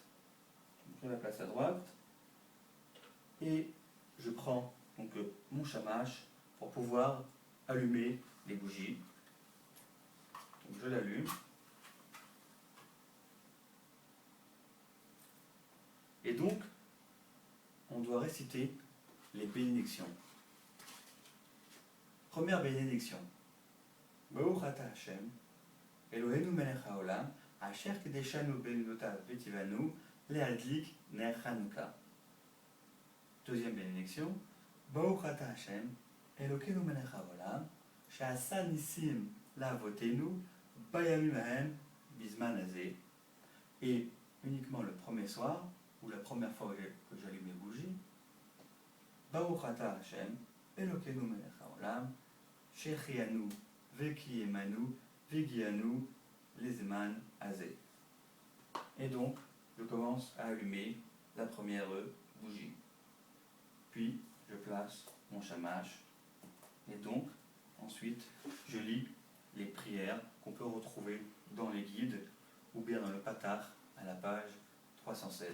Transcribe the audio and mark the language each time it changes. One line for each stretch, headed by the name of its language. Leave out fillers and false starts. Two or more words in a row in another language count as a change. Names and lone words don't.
French: Je la place à droite, et je prends donc mon shamash pour pouvoir allumer les bougies. Donc, je l'allume. Et donc, on doit réciter les bénédictions. Première bénédiction.
Hebrew: ברוך אתה השם אלוהינו מלך העולם אשר קדשנו במצוותיו וצונו להדליק נר חנוכה.
French: Deuxième bénédiction.
Hebrew: ברוך אתה השם אלוקינו מלך העולם שעשה נסים לאבותינו בימים ההם בזמן הזה.
French: Et uniquement le premier soir, ou la première fois que j'allume les bougies,
Hebrew: ברוך אתה השם אלוקינו מלך העולם שהחיינו וקיימנו והגיענו לזמן הזה.
French: Et donc, je commence à allumer la première bougie. Puis, je place mon shamash. Et donc, ensuite, je lis les prières qu'on peut retrouver dans les guides ou bien dans le patar à la page 316.